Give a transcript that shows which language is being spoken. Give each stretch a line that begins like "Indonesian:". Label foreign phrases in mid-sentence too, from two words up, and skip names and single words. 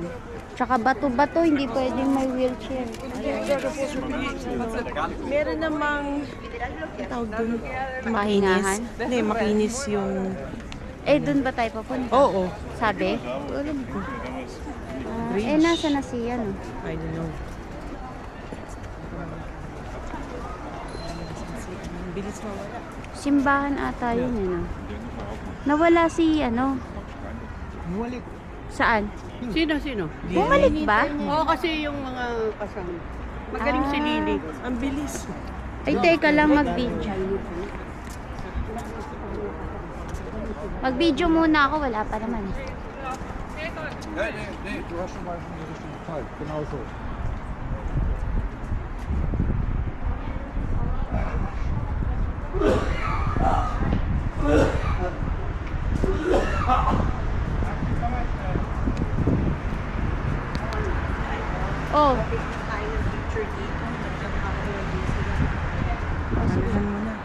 Filipino: Tsaka bato-bato, hindi pwedeng may wheelchair. Meron namang tawag dun, makinis. Pahingahan? Hindi, makinis yung... Eh, dun ba tayo papunta? Oo. Sabi? Alam ko. Nasa na siya, no?
English: I don't know.
Filipino: Bilis mawala. Simbahan ata yun, no? Nawala si, Bumalik. saan? Sino? Bumalik ba? Oo, kasi yung mga kasama. Magaling si Lily. Ang bilis. Ay, teka lang, mag-video. Mag-video muna ako, wala pa naman.
German: Du hast schon mal in die richtige Zeit, genau so.
Filipino: Oh, Sanahan mo na.